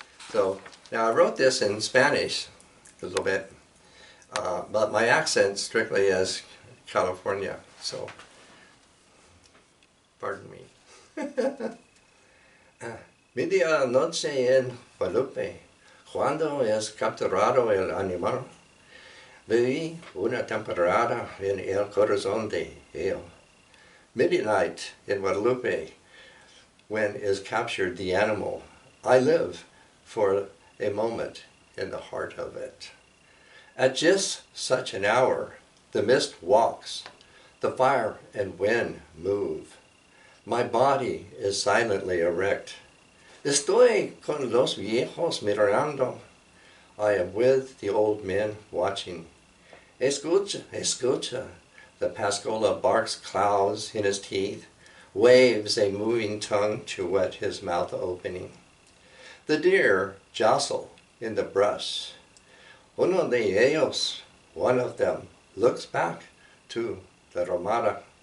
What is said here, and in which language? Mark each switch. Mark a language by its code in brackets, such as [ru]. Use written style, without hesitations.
[en] So now I wrote this in Spanish a little bit, but my accent strictly is California, so pardon me. [es] Medianoche en Guadalupe, cuando es capturado el animal, viví una temporada en el corazón de él. [en] Midnight in Guadalupe, when is captured the animal, I live for a moment in the heart of it. At just such an hour, the mist walks, the fire and wind move. My body is silently erect. [es] Estoy con los viejos mirando. [en] I am with the old men watching. [es] Escucha, escucha. [en] The Pascola barks clouds in his teeth, waves a moving tongue to wet his mouth opening. The deer jostle in the brush. [es] Uno de ellos, [en] one of them, looks back to the Ramada.